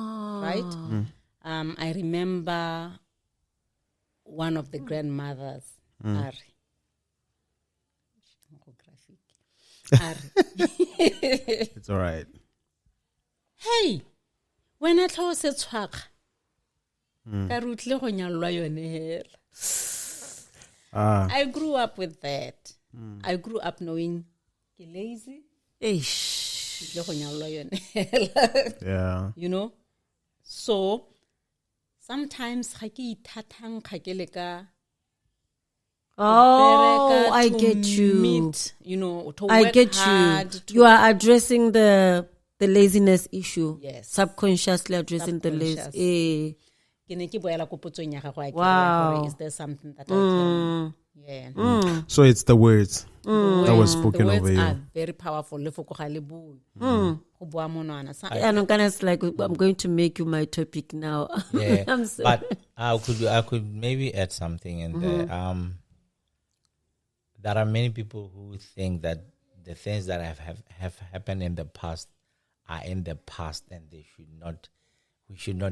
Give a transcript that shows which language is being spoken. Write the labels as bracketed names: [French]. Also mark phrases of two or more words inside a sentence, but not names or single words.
[English] Right? I remember one of the grandmothers, Ari. It's all right. [Tswana] Hey, [English] when I [Tswana] tlo se tshwaka ka rutle go nyallwa yone hela. [English] I grew up with that. I grew up knowing ke lazy. Eish. [Tswana] Ke go nyallwa yone hela. [English] Yeah. You know? So sometimes [Tswana] ga ke ithathang ga ke le ka [English] Oh, I get you. Meet, you know, to I work get hard, you. to- You are addressing the laziness issue. Yes. Subconsciously addressing the Subconscious. lazy. [Tswana] Ke ne ke boela ko potsong ya gago, I ke [English] Wow. [Tswana] boela gore, [English] is there something that I can? Yeah. So it's the words that was spoken the over words you. are very powerful. [Tswana] Le foko ga le bue. Go bua monwana. [English] And I'm kind of like, I'm going to make you my topic now. Yeah, I'm sorry. but I could maybe add something in there. There are many people who think that the things that have happened in the past are in the past, and we should not